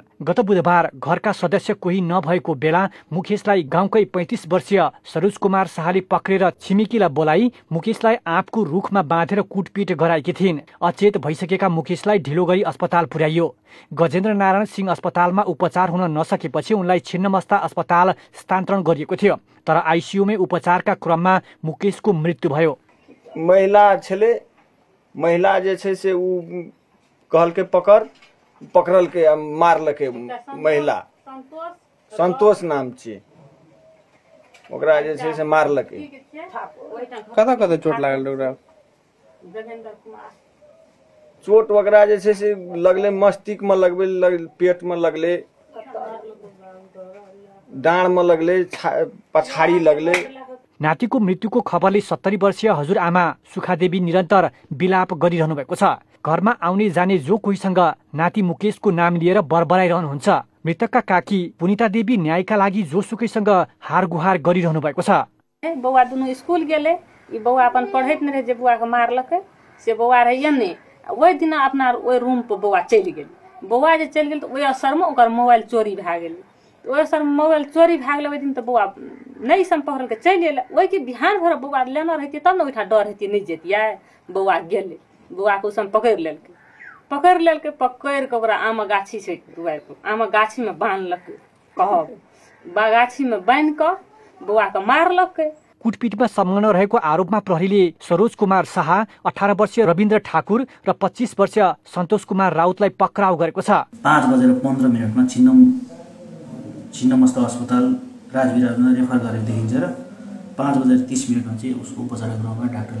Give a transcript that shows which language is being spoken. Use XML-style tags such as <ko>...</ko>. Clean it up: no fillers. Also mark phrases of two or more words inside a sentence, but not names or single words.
<ne>गत बुधबार घरका सदस्य कोही नभएको बेला मुकेशलाई गाउँकै 35 वर्षीय सरोज कुमार शाहले पक्रेर छिमेकीलाई बोलाई मुकेशलाई आँपको रुखमा बाँधेर कुटपिट गराएकी थिइन्। अचेत भइसकेका मुकेशलाई ढिलो गरी अस्पताल पुर्याइयो। गजेन्द्र नारायण सिंह अस्पतालमा उपचार हुन नसकेपछि उनलाई छिन्नमस्ता अस्पताल स्थानान्तरण गरिएको थियो, तर आइसियूमै उपचारका क्रममा मुकेशको मृत्यु भयो।</ne> <mai>महिला छले, महिला जे छै से उ कहलके पकड़लके मारलके। महिला संतोष नाम छै, ओकरा जे छै से मारलके। कता चोट लागल ओकरा? चोट वगैरह जे छै से लगले मस्तिष्क में लगले, पेट में लगले, डाँड में लगले, पछाडी लगले।</mai> <ne>नातिको मृत्युको खबरले 70 वर्षीय हजुरआमा सुखादेवी निरन्तर विलाप गरिरहनु भएको छ। घरमा आउने जाने जो कोहीसँग नाति मुकेशको नाम लिएर बरबराइरहनुहुन्छ। मृतकका काकी पुनिता देवी न्यायका लागि जोसुकैसँग हार गुहार गरिरहनु भएको छ।</ne> <mai>बौआ दुनु स्कूल गेले, ई बौआ अपन पढ़ैत नै रहे, जे बौआ के मारलकै से बौआ रहिए नै। ओहि दिन अपना ओहि रूम पर बौआ चलि गेल। बौआ जे चलि गेल तऽ ओहि असरमे ओकर मोबाइल चोरी भए गेल। ओहि असरमे मोबाइल चोरी भए गेल। ओहि दिन तऽ बौआ नहि सन पकड़लकै, चलि गेल। ओहिके बिहान भर बौआ लेना रहितियै तब ने ओहिठाम डर हेतियै, नहि जैतियै। बौआ गेलै, बौआके ओसम पकड़ि लेलकै। पकड़ि कऽ ओकरा आम गाछी छै दुआरि पर, आम गाछीमे बान्हलकै। कहब गाछीमे बान्हि कऽ बौआके मारलकै।</mai> <ne>कुटपिटमा संलग्न रहेको आरोपमा प्रहरीले सरोज कुमार शाह, 18 वर्षीय रविन्द्र ठाकुर र 25 वर्षीय सन्तोष कुमार राउतलाई पक्राउ गरेको छ। 5:15 छिन्नमस्ता अस्पताल राजविराजमा रेफर गरेको देखिन्छ र 5:30 चाहिँ उसको उपचार क्रममा डाक्टरले</ne>